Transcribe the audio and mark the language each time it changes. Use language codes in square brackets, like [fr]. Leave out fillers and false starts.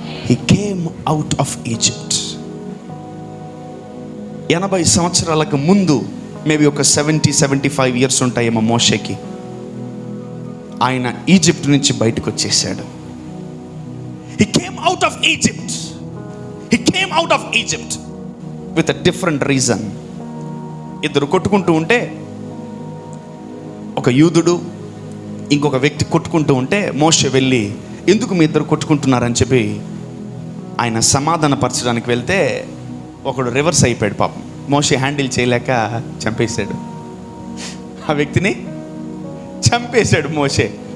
[en] He came out of Egypt. [te] 80 సంవత్సరాలకు ముందు, maybe ఒక 70-75 ఇయర్స్ ఉంటాయేమో మోషేకి, ఆయన ఈజిప్ట్ నుంచి బయటకు వచ్చేసాడు. [en] He came out of Egypt. He came out of Egypt with a different reason. [te] ఇద్దరు కొట్టుకుంటూ ఉంటే, ఒక యూదుడు ఇంకొక వ్యక్తి కొట్టుకుంటూ ఉంటే మోషే వెళ్ళి, ఎందుకు మీ ఇద్దరు కొట్టుకుంటున్నారని చెప్పి ఆయన సమాధానపరచడానికి వెళ్తే ఒకడు రివర్స్ అయిపోయాడు. పాపం మోషే హ్యాండిల్ చేయలేక చంపేశాడు. ఆ వ్యక్తిని చంపేశాడు మోషే.